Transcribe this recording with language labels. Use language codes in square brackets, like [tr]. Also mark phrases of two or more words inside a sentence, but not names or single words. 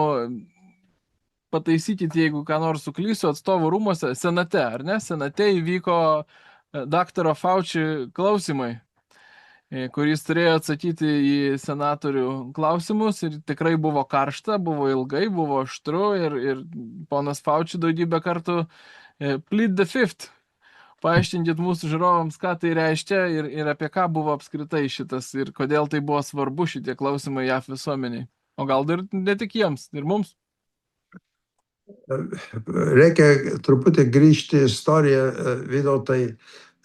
[lt] Pataisykit, jeigu ką nors suklysiu, atstovų rūmose, senate, ar ne? Senate įvyko daktaro Fauci klausimai, kuris turėjo atsakyti į senatorių klausimus, ir tikrai buvo karšta, buvo ilgai, buvo aštru, ir ponas Fauci daugybę kartų [en] plead the fifth. [lt] Paaiškinkit mūsų žiūrovams, ką tai reiškia ir apie ką buvo apskritai šitas ir kodėl tai buvo svarbu šitie klausimai JAV visuomeniai. O gal ir ne tik jiems, ir mums. Reikia truputį grįžti į istoriją, Vytautai.